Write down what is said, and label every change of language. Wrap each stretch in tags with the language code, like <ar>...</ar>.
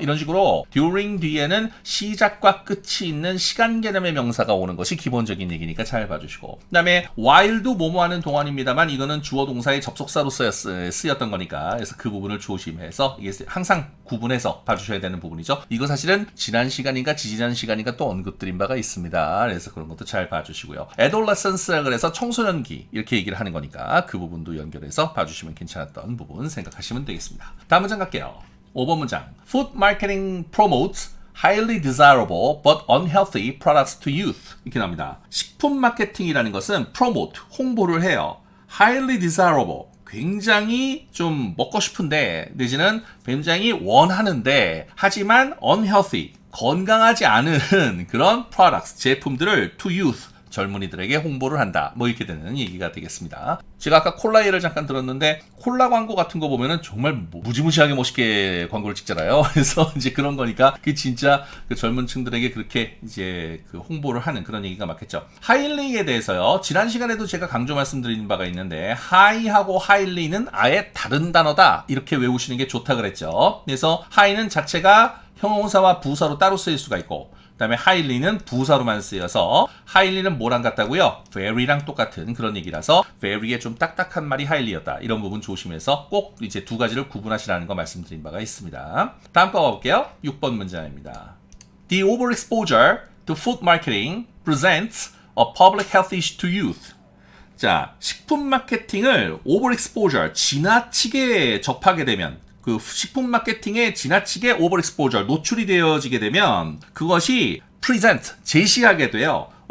<ko>이런 식으로 during 뒤에는 시작과 끝이 있는 시간 개념의 명사가 오는 것이 기본적인 얘기니까 잘 봐주시고 그 다음에 while도 뭐뭐 하는 동안입니다만 이거는 주어 동사의 접속사로 쓰였던 거니까 그래서 그 부분을 조심해서 이게 항상 구분해서 봐주셔야 되는 부분이죠. 이거 사실은 지난 시간인가 지지난 시간인가 또 언급드린 바가 있습니다. 그래서 그런 것도 잘 봐주시고요. adolescence라 그래서 청소년기 이렇게 얘기를 하는 거니까 그 부분도 연결해서 봐주시면 괜찮았던 부분 생각하시면 되겠습니다. 다음 문장 갈게요. 5번 문장.</ko> <en>Food marketing promotes highly desirable but unhealthy products to youth.</en> <ko>이렇게 나옵니다. 식품 마케팅이라는 것은 promote, 홍보를 해요.</ko> <en>highly desirable,</en> <ko>굉장히 좀 먹고 싶은데 내지는 굉장히 원하는데 하지만 unhealthy, 건강하지 않은 그런 products, 제품들을</ko> <en>to youth,</en> <ko>젊은이들에게 홍보를 한다. 뭐 이렇게 되는 얘기가 되겠습니다. 제가 아까 콜라 예를 잠깐 들었는데 콜라 광고 같은 거 보면은 정말 무지무지하게 멋있게 광고를 찍잖아요. 그래서 이제 그런 거니까 그 진짜 그 젊은 층들에게 그렇게 이제 그 홍보를 하는 그런 얘기가 맞겠죠. 하일리에 대해서요. 지난 시간에도 제가 강조 말씀드린 바가 있는데 하이하고 하일리는 아예 다른 단어다. 이렇게 외우시는 게 좋다 그랬죠. 그래서 하이는 자체가 형용사와 부사로 따로 쓰일 수가 있고 그 다음에 하일리는 부사로만 쓰여서 하일리는 뭐랑 같다고요? very랑 똑같은 그런 얘기라서 very의 좀 딱딱한 말이 하일리였다. 이런 부분 조심해서 꼭 이제 두 가지를 구분하시라는 거 말씀드린 바가 있습니다. 다음 거 가볼게요. 6번 문장입니다.</ko> <en>The overexposure to food marketing presents a public health issue to youth.</en> <ko>자, 식품 마케팅을 overexposure, 지나치게 접하게 되면 그 식품 마케팅에 지나치게 오버익스포저 노출이 되어지게 되면 그것이 present 제시하게 돼요.</ko>